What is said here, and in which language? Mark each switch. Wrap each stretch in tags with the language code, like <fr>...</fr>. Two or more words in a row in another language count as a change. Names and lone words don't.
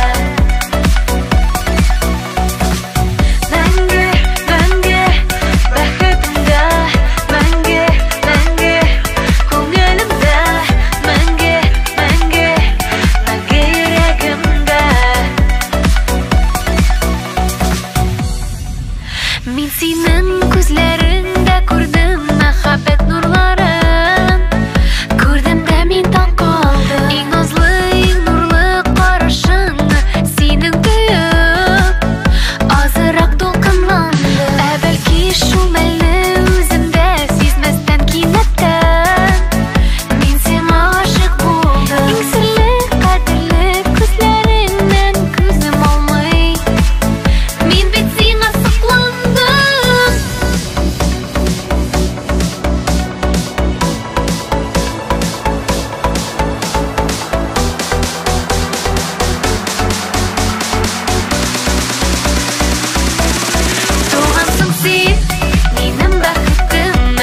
<kk>Мәңгі, мәңгі бақытымда. Мәңгі, мәңгі көңілімде. Мәңгі, мәңгі, мәңгі жүрегімде.</kk> <tt>Мен сенің күзләрендә күрдем мәхәббәт нурларын. Күрдем дә мин таң калдым. Иң назлы, иң нурлы карашыңны синең төеп азырак дулкынланды. Бәлки шул мәлне үземдә сизмәстән кинәттән мин сиңа гашык булдым. Иң серле, кадерле күзләреңнән күзем алмый. Мин бит сиңа сокландым.</tt> <kk>Doğansың сен менің бақытыма.</kk>